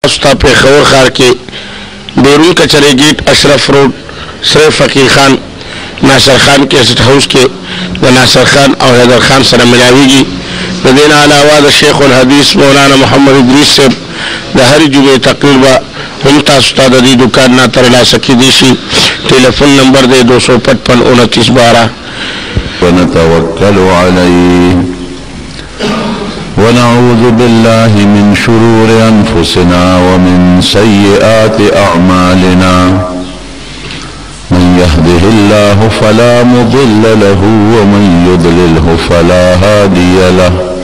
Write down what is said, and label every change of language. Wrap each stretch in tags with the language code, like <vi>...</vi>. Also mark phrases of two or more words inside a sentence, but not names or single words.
<ps>تاستا پہ خور خار کے بیرون کچرے گیٹ اشرف روڈ سر فقیر خان ناصر خان کیسٹ ہاؤس کے ناصر خان اور حیدر خان سره ملاویږي. د دې نه علاوه د شیخ الحدیث مولانا محمد ادریس صاحب د هرې جمعې تقریر به هم تاسو ته د دې دکان نه ترلاسه کیدی شي. ټلیفون نمبر دی 255</ps> <ar>ونتوکل علیه ونعوذ بالله من شرور انفسنا ومن سیئات اعمالنا من يهده الله فلا مضل له ومن يضلله فلا هادي له</ar>